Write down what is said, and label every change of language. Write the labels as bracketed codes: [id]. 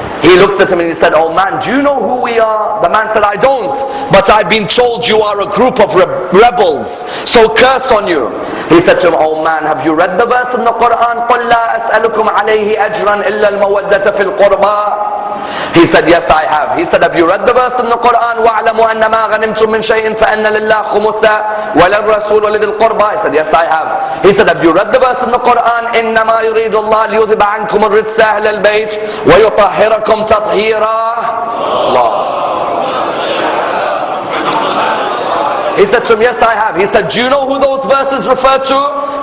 [en] He looked at him and he said, oh man, do you know who we are? The man said, I don't, but I've been told you are a group of rebels, so curse on you. He said to him, oh man, have you read the verse in the Quran? [ar] قُلْ لَا أَسْأَلُكُمْ عَلَيْهِ أَجْرًا إِلَّا الْمَوَدَّةَ فِي الْقُرْبَى. [en] He said, yes, I have. He said, have you read the verse in the Quran? [ar] وَاعْلَمُوا أَنَّمَا غَنِمْتُم مِّن شَيْءٍ فَأَنَّ لِلَّهِ خُمُسَهُ وَلِلرَّسُولِ وَلِذِي الْقُرْبَى. [en] He said, yes, I have. He said, have you read the verse in the Quran? [ar] إِنَّمَا يُرِيدُ اللَّهُ لِيُذْهِبَ عَنكُمُ الرِّجْسَ أَهْلَ الْبَيْتِ وَيُطَهِّرَكُمْ تَطْهِيرًا. [en] Allah. He said to him, yes, I have. He said, do you know who those verses refer to?